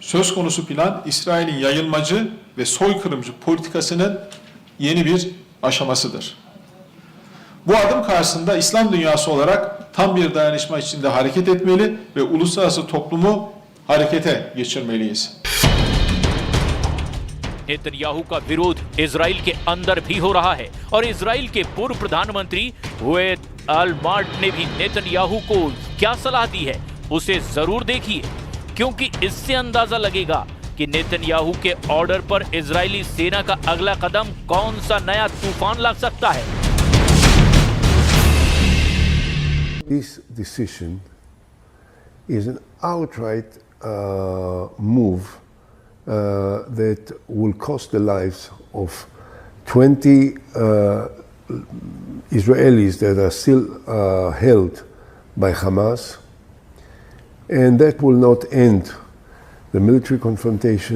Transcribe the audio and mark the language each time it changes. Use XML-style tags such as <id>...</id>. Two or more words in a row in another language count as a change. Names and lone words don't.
<tr>Söz konusu plan İsrail'in yayılmacı ve soykırımcı politikasının yeni bir aşamasıdır. Bu adım karşısında İslam dünyası olarak tam bir dayanışma içinde hareket etmeli ve uluslararası toplumu harekete geçirmeliyiz.</tr> <hi>नेतन्याहू का विरोध इजराइल के अंदर भी हो रहा है और इजराइल के पूर्व प्रधानमंत्री हुएद अल-मार्ट ने भी नेतन्याहू को क्या सलाह दी है उसे जरूर देखिए, क्योंकि इससे अंदाजा लगेगा कि नेतन्याहू के ऑर्डर पर इजरायली सेना का अगला कदम कौन सा नया तूफान ला सकता है।</hi> <en>This decision is an outright move that will cost the lives of 20 Israelis that are still held by Hamas, and that will not end the military confrontation.</en>